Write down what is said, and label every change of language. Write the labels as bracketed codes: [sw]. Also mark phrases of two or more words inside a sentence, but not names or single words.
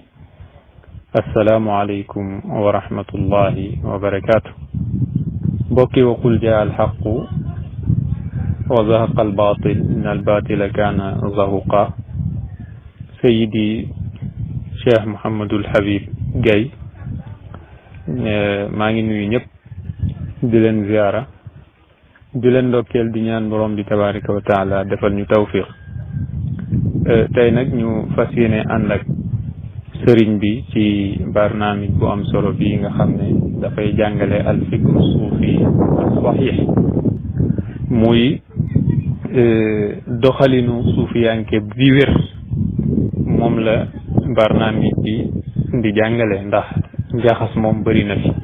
[ar] السلام عليكم ورحمة الله وبركاته. mbokki وقل جاء الحق وزهق الباطل إن الباطل كان زهوقا. [wo] Seydi Cheikh Mouhamadul Habib Gaye maa ngi nuyu ñëpp di leen ziara di leen ndokkeel di ñaan borom bi [ar] تبارك وتعالى [wo] defal ñu tawfiq. tey nag ñu fas yéene ànd ak sëriñ bi ci barnaamij bu am solo bi nga xam ne dafay jàngale [ar] الفكر الصوفي الصحيح [wo] muy doxalinu suufiyanke bi wér moom la barnaamij bi di jàngale ndax njaxas moom bëri na fi.